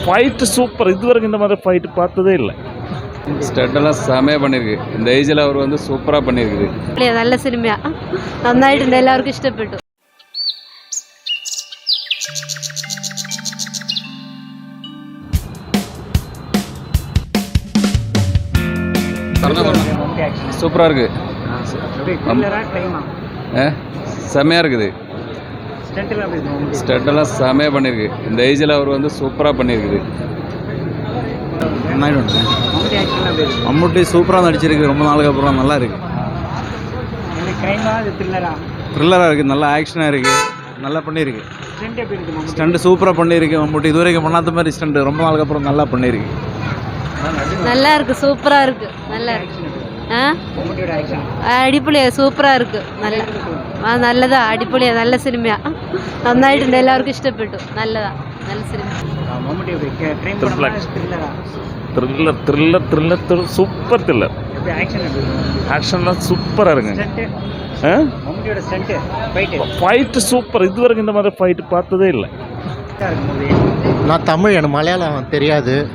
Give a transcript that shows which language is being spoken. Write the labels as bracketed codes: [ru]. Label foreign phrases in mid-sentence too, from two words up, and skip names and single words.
[ta] ஃபைட்டு சூப்பர். இதுவரைக்கும் இந்த மாதிரி ஃபைட்டு பார்த்ததே இல்லை. ஸ்டட்டெல்லாம் செமையாக பண்ணியிருக்கு. இந்த ஏஜில் அவர் வந்து சூப்பராக பண்ணியிருக்குது. [ml] നല്ല സിനിമയാ, നന്നായിട്ടുണ്ട്, എല്ലാവർക്കും ഇഷ്ടപ്പെട്ടു. [ta] சூப்பராக இருக்குது. செம்மையாக இருக்குது. ஸ்டட்டெல்லாம் செமையாக பண்ணியிருக்கு. இந்த ஏஜில் அவர் வந்து சூப்பராக பண்ணியிருக்குது. மம்முட்டி சூப்பராக நடிச்சிருக்கு. ரொம்ப நாளுக்கு அப்புறம் நல்லா இருக்குது. த்ரில்லராக இருக்குது. நல்லா ஆக்ஷனாக இருக்குது. நல்லா பண்ணியிருக்கு. ஸ்டண்ட் சூப்பராக பண்ணியிருக்கு. மம்முட்டி இதுவரைக்கும் பண்ணாத மாதிரி ஸ்டண்ட் ரொம்ப நாளுக்கு அப்புறம் நல்லா பண்ணியிருக்கு. நல்லா இருக்கு, சூப்பரா இருக்கு. நல்லா இருக்கு. [ml] അടിപൊളിയാ, സൂപ്പറാ ഇருக்கு. നല്ലതാ, അടിപൊളിയാ, നല്ല സിനിമയാ, നന്നായിട്ടുണ്ട്, എല്ലാവർക്കും ഇഷ്ടപ്പെട്ടു. നല്ലതാ, നല്ല സിനിമ. [ta] த்ரில்லர் சூப்பர் த்ரில்லர். ஆக்ஷன்லாம் சூப்பராக இருக்குங்க. ஃபைட்டு சூப்பர். இதுவரைக்கும் இந்த மாதிரி ஃபைட்டு பார்த்ததே இல்லை. நான் தமிழ், எனக்கு மலையாளம் தெரியாது.